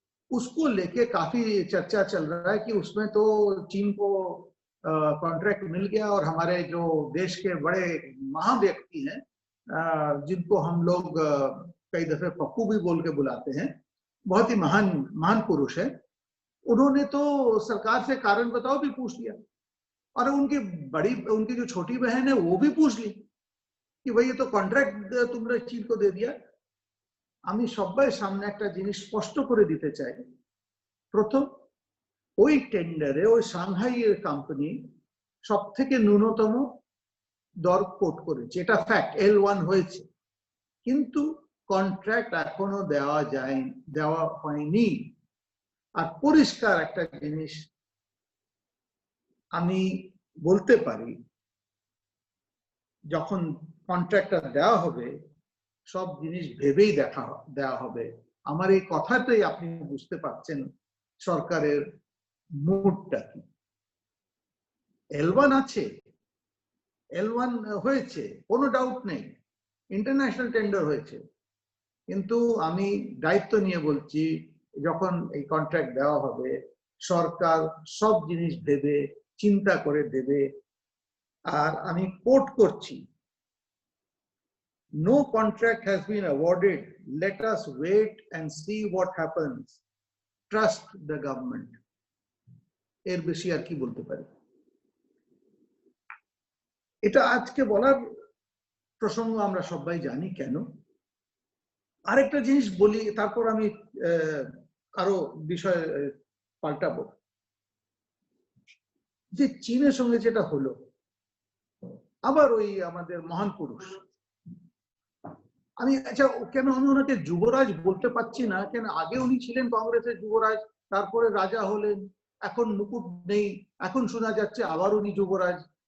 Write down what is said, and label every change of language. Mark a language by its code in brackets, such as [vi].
[hi] उसको लेके काफी चर्चा चल रहा है कि उसमें तो चीन को कॉन्ट्रैक्ट मिल गया, और हमारे जो देश के बड़े महान व्यक्ति हैं, जिनको हम लोग कई दफे पप्पू भी बोल के बुलाते हैं, बहुत ही महान पुरुष है, उन्होंने तो सरकार से कारण बताओ भी पूछ लिया, और उनकी जो छोटी बहन है वो भी पूछ ली कि भाई ये तो कॉन्ट्रैक्ट [bn] তোমরা [hi] চীন को दे दिया। [bn] আমি সবার সামনে একটা জিনিস স্পষ্ট করে দিতে চাই। প্রথম, ওই টেন্ডারে ওই সাংহাইয়ের কোম্পানি সবথেকে ন্যূনতম দর কোট করেছে, এটা ফ্যাক্ট, L1 হয়েছে, কিন্তু কন্ট্রাক্ট এখনো দেওয়া হয়নি। আর পরিষ্কার একটা জিনিস আমি বলতে পারি, যখন কন্ট্রাক্টটা দেওয়া হবে সব জিনিস ভেবেই দেওয়া হবে, আমার এই কথাটাই আপনি বুঝতে পারছেন সরকারের মুডটা কি। L1 আছে, L1 হয়েছে, কোনো ডাউট নেই, ইন্টারন্যাশনাল টেন্ডার হয়েছে, কিন্তু আমি দায়িত্ব নিয়ে বলছি যখন এই কন্ট্রাক্ট দেওয়া হবে সরকার সব জিনিস দেবে, চিন্তা করে দেবে। আর আমি কোট করছি, [en] no contract has been awarded, let us wait and see what happens, trust the government। [bn] এর বেশি আর কি বলতে পারি। এটা আজকে বলার প্রসঙ্গ আমরা সবাই জানি কেন। আরেকটা জিনিস বলি, তারপর আমি আরো বিষয় পাল্টাবো। যে চীনের সঙ্গে যেটা হলো, আবার ওই আমাদের মহান পুরুষ, আমি আচ্ছা কেন আমি ওনাকে যুবরাজ বলতে পারছি না, কেন আগে উনি ছিলেন কংগ্রেসের যুবরাজ, তারপরে রাজা হলেন, এখন মুকুট নেই, এখন শোনা যাচ্ছে আবার উনি যুবরাজ।